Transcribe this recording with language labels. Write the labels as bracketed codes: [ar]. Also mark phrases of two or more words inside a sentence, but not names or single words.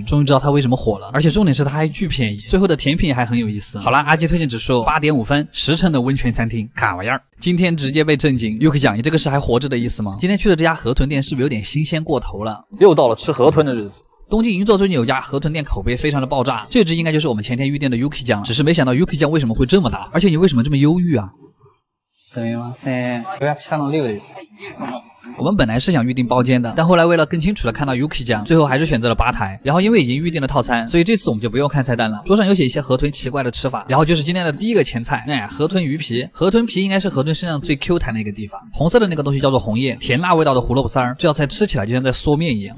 [zh] 终于知道它为什么火了，而且重点是它还巨便宜。最后的甜品还很有意思。好啦，阿鸡推荐指数8.5分，10成的温泉餐厅，卡玩意儿。今天直接被震惊。Yuki 讲，你这个是还活着的意思吗？今天去的这家河豚店是不是有点新鲜过头了？又到了吃河豚的日子。东京银座最近有家河豚店，口碑非常的爆炸，这只应该就是我们前天预定的 Yuki 酱，只是没想到 Yuki 酱为什么会这么大，而且你为什么这么忧郁啊？ [ja] すみません。予約したの6です。 [zh] 我们本来是想预定包间的，但后来为了更清楚的看到 Yuki 酱，最后还是选择了吧台。然后因为已经预定了套餐，所以这次我们就不用看菜单了。桌上有写一些河豚奇怪的吃法，然后就是今天的第一个前菜，河豚鱼皮。河豚皮应该是河豚身上最 Q 弹的一个地方，红色的那个东西叫做红叶，甜辣味道的胡萝卜丝儿，这道菜吃起来就像在嗦面一样。